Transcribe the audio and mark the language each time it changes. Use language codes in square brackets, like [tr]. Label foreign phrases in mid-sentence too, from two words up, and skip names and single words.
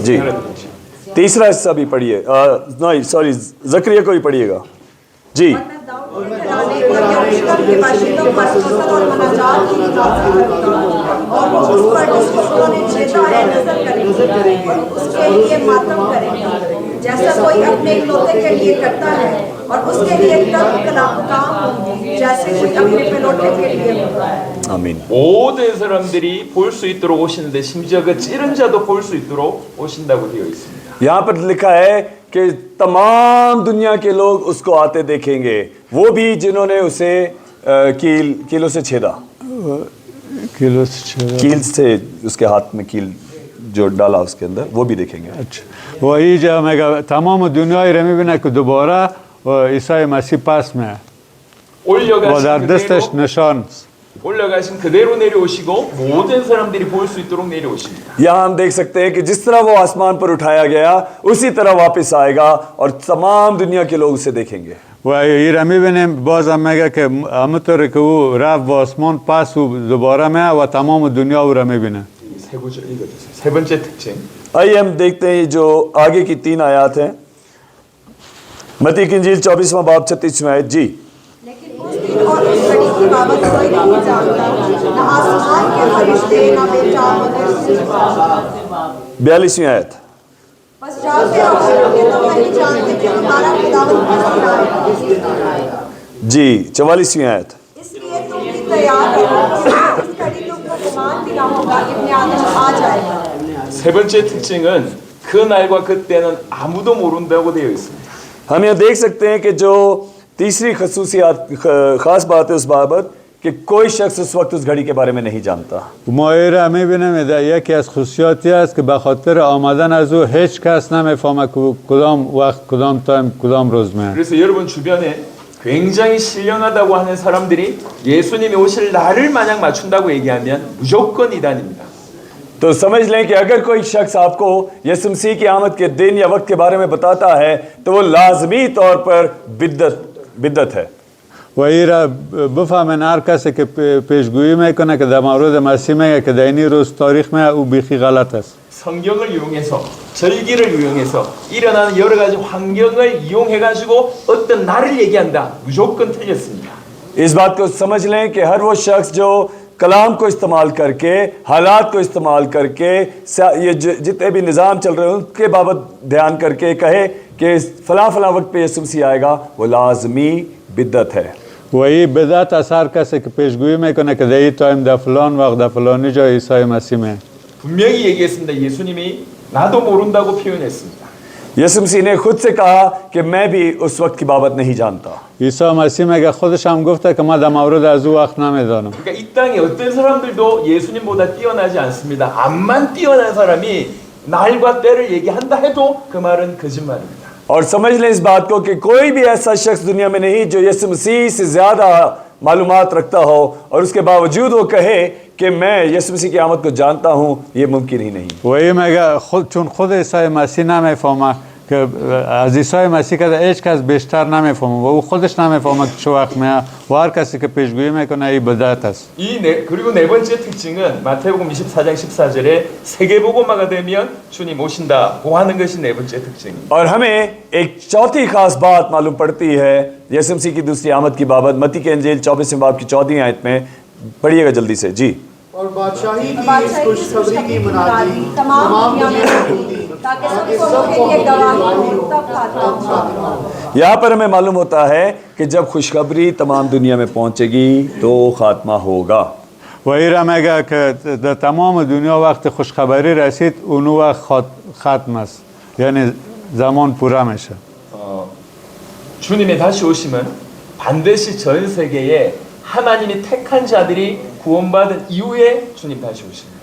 [hi] जी तीसरा हिस्सा भी पढ़िए, नहीं सॉरी जकरिया को भी पढ़िएगा. जी और मैं दाऊद के घराने और यरूशलेम के बाशिंदों पर फसल और मनाजात की हिफाजत करूंगा, और वो उस पर जिसको उन्होंने छेदा है नजर करेंगे और उसके लिए मातम करेंगे, जैसा कोई अपने इकलौते के लिए करता है, और उसके लिए तब काम होंगे जैसे कोई अपने पेलोटे के लिए होता है. आमीन. [ko] 모든 사람들이 볼 수 있도록 오시는데 심지어 그 찌른 자도 볼 수 있도록 오신다고 되어 있습니다. [hi] यहाँ पर लिखा है कि तमाम दुनिया के लोग उसको आते देखेंगे, वो भी जिन्होंने उसे कीलों से छेदा, किलो से छः. कील से उसके हाथ में कील जो डाला उसके अंदर, वो भी देखेंगे. अच्छा. [fa] و اینجا میگه تمام دنیای را میبینه که دوباره عیسی مسیح پس میاد و در [ko] 올려가신 [fa] دستش [ko] 그대로 [fa] نشان. [ko] 올라가신 그대로 내려오시고 모든 사람들이 볼 수 있도록 내려오십니다. [hi] यहाँ हम देख सकते हैं कि जिस तरह वो आसमान पर उठाया गया उसी तरह वापस आएगा और तमाम दुनिया के लोग उसे देखेंगे. [fa] و این را میبینیم بازم میگه که همونطوری که او رفت به آسمان، پس او دوباره میاد و تمام دنیا او را میبینه. [ko] 세 구절 읽어주세요. 세 번째 특징. [hi] आइए हम देखते हैं जो आगे की 3 आयत हैं. मत्ती की इंजील 24वां बाब 36वां आयत. जी लेकिन उस दिन और उस घड़ी की बाबत कोई नहीं जानता, न आसमान के फरिश्ते, न बेटा मगर सिर्फ बाप। 42वीं आयत. बस जागते रहो कि तुम नहीं जानते कि तुम्हारा खुदावंद किस दिन आएगा। जी 44वीं आयत. इसलिए तुम भी तैयार रहो, इस घड़ी तुमको गुमान भी ना होगा, इब्ने आदम आ जाएगा। [ko] 세 번째 특징은 그 날과 그때는 아무도 모른다고 되어 있습니다. [hi] हम यहाँ देख सकते हैं कि जो तीसरी खास बात है उस बाबत कि कोई शख्स उस वक्त उस घड़ी के बारे में नहीं जानता. [fa] ما این را میبینیم یکی از خصوصیاتی است که به خاطر آمدن از او هیچ کس نمیفهمه که کدام وقت کدام تایم کدام روز میاد. [ko] 그래서 여러분 주변에 굉장히 신령하다고 하는 사람들이 예수님이 오실 날을 만약 맞춘다고 얘기하면 무조건 이단입니다. [hi] तो समझ लें कि अगर कोई शख्स आपको यीशु मसीह की आमद के दिन या वक्त के बारे में बताता है तो वो लाजमी तौर पर बिद्दत है. [fa] و این را بفهمن هر کسی که پیشگویی میکنه که در مورد مسیح میگه که در این روز تاریخ میگه او بیخی غلط است. [ko] 성경을 이용해서 절기를 이용해서 일어나는 여러 가지 환경을 이용해 가지고 어떤 날을 얘기한다. 무조건 틀렸습니다. [hi] इस बात को समझ लें कि हर वो शख्स जो कलाम को इस्तेमाल करके हालात को इस्तेमाल करके ये जितने भी निज़ाम चल रहे हैं उनके बाबत ध्यान करके कहे कि फलां फलां वक्त पे यीशु मसीह आएगा वो लाजमी बिद्दत है. [fa] و این بدعت از هر کسی که پیشگویی میکنه که در این تایم در فلان وقت در فلانی جا عیسی مسیح میاد. [ko] 분명히 얘기했습니다. 예수님이 나도 모른다고 표현했습니다. [hi] यीशु मसीह ने खुद से कहा कि मैं भी उस वक्त की बाबत नहीं जानता. [fa] عیسی مسیح میگه خودش هم گفته که ما در مورد از او وقت نمیدانم. [ko] 그러니까 이 땅에 어떤 사람들도 예수님보다 뛰어나지 않습니다. 암만 뛰어난 사람이 날과 때를 얘기한다 해도 그 말은 거짓말입니다. [hi] और समझ लें इस बात को कि कोई भी ऐसा शख्स दुनिया में नहीं जो यीशु मसीह से ज़्यादा मालूमात रखता हो और उसके बावजूद वो कहे कि मैं यीशु मसीह की आमद को जानता हूँ, ये मुमकिन ही नहीं. [fa] و این میگه چون خود عیسی مسیح نمیفهمه که از عیسی مسیح که هیچ کس بیشتر نمیفهمه و او خودش نمیفهمه که چه وقت میاد و هر کسی که پیشگویی میکنه این بدعت است. [ko] 그리고 네 번째 특징은 마태복음 24장 14절에 세계복음화가 되면 주님 오신다고 하는 것이 네 번째 특징입니다. [hi] और हमें एक चौथी खास बात मालूम पड़ती है यीशु मसीह की दूसरी आमद की बाबत. मत्ती के इंजील 24वें बाब की 14वीं आयत में पढ़िएगा जल्दी से जी. और बादशाही की इस खुशखबरी की मुनादी तमाम दुनिया में होगी ताकि सब के लिए गवाही हो तब खात्मा. यहाँ पर हमें मालूम होता है कि जब खुशखबरी तमाम दुनिया में पहुंचेगी तो खात्मा होगा. [fa] و این را میگه که در تمام دنیا وقت خوشخبری رسید اون وقت ختم است یعنی زمان پوره میشه. [ko] 주님의 다시 오심은 반드시 전 세계에 하나님이 택한 자들이 구원받은 이후에 주님 다시 오십니다.